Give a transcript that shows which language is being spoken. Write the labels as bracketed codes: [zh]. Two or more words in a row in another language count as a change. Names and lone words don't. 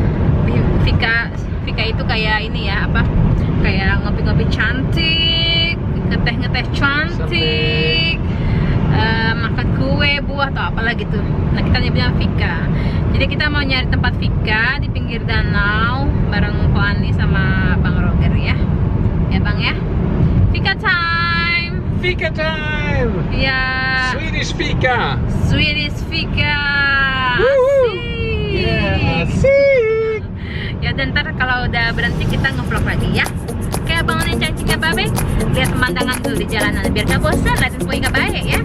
[id] Fika itu kayak ini ya, apa? Kayak ngopi-ngopi cantik, ngeteh-ngeteh cantik, makan kue, buah atau apalah gitu. Nah kita nyebutnya fika. Jadi kita mau nyari tempat fika di pinggir danau bareng Ko Ani sama Bang Roger ya. Ya Bang ya. [en] Fika time. Fika time! [id] Ya. [en] Swedish fika! Swedish fika. Woohoo! [id] Asik. Yeah, asik! Ya dan ntar kalau udah berhenti kita nge-vlog lagi ya. Oke abang Ani cantik ya babe. Lihat pemandangan dulu di jalanan biar gak bosan, lihat info gak baik ya.